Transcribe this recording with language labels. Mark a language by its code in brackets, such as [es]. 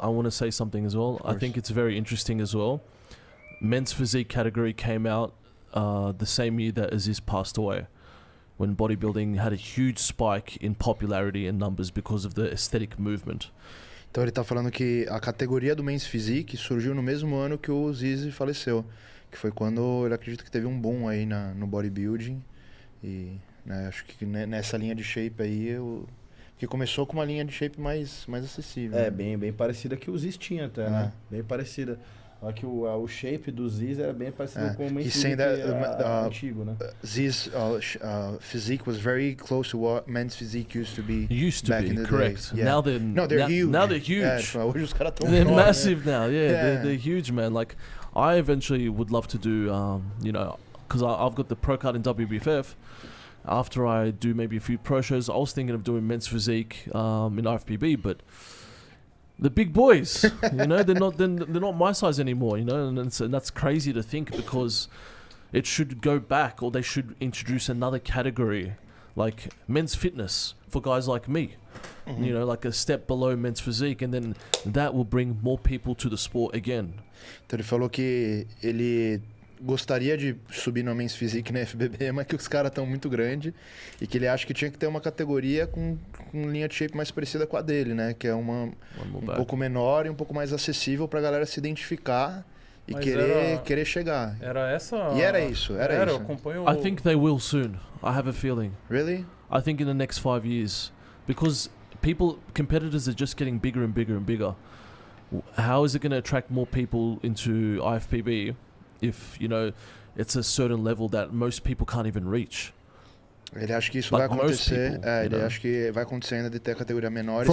[en] I want to say something as well. I think it's very interesting as well. Men's physique category came out the same year that Zyzz passed away, when bodybuilding had a huge spike in popularity and numbers because of the aesthetic movement. [pt] Então ele tá falando que a categoria do Men's Physique surgiu no mesmo ano que o Zyzz faleceu, que foi quando ele acredita que teve um boom aí no bodybuilding e acho que nessa linha de shape aí que começou com uma linha de shape mais acessível. Bem parecida que o Zyzz tinha até, né? Bem parecida. Só que o shape do Zyzz era bem parecido com o Men's Physique antigo, né? [en] Zyzz physique was very close to what men's physique used to be. Back in the correct. Days. Yeah. Now they're huge. Now they're huge. [pt] Hoje os caras tão [en] they're [pt] enormes, [en] massive now. Yeah, they're huge, man. Like, I eventually would love to do, because I've got the pro card in WBFF. After I do maybe a few pro shows, I was thinking of doing men's physique in IFBB, but the big boys, they're not my size anymore, and that's crazy to think, because it should go back, or they should introduce another category, like men's fitness for guys like me, like a step below men's physique, and then that will bring more people to the sport again. [pt] Então ele falou que ele gostaria de subir no Men's Physique na FBB, mas que os caras estão muito grandes e que ele acha que tinha que ter uma categoria com linha de shape mais parecida com a dele, né? Que é um pouco menor e um pouco mais acessível pra galera se identificar e querer chegar. Era essa... E era isso. Eu acompanho... [en] I think they will soon. I have a feeling. Really? I think in the next 5 years. Because competitors are just getting bigger and bigger and bigger. How is it going to attract more people into IFPB if, it's a certain level that most people can't even reach? [pt] Ele acha que isso vai acontecer. Ele acha que vai acontecer ainda de ter a categoria menores.